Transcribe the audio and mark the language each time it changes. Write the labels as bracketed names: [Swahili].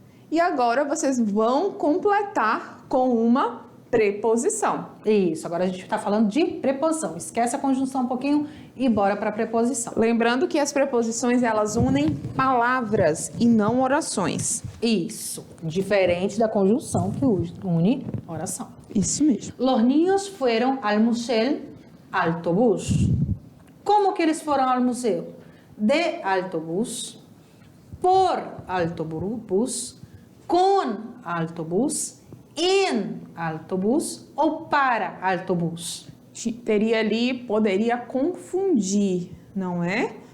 [Portuguese] E agora vocês vão completar com uma preposição. Isso, agora a gente está falando de preposição. Esquece a conjunção um pouquinho e bora para a preposição. Lembrando que as preposições, elas unem palavras e não orações. Isso, diferente da conjunção que une oração. Isso mesmo. [Spanish] Los niños fueron al museo autobús. [Portuguese] Como que eles foram ao museu? De autobús, por autobús, com autobús, em autobús ou para autobús? Teria ali, poderia confundir, não é?